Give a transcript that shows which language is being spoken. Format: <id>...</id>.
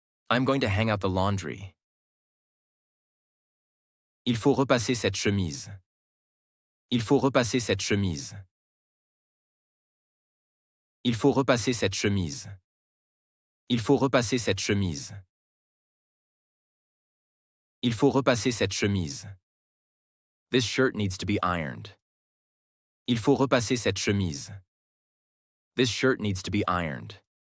<en>I'm going to hang out the laundry.</en> <fr>Il faut repasser cette chemise. Il faut repasser cette chemise. Il faut repasser cette chemise. Il faut repasser cette chemise. Il faut repasser cette chemise.</fr> <en>This shirt needs to be ironed.</en> <fr>Il faut repasser cette chemise.</fr> <en>This shirt needs to be ironed.</en>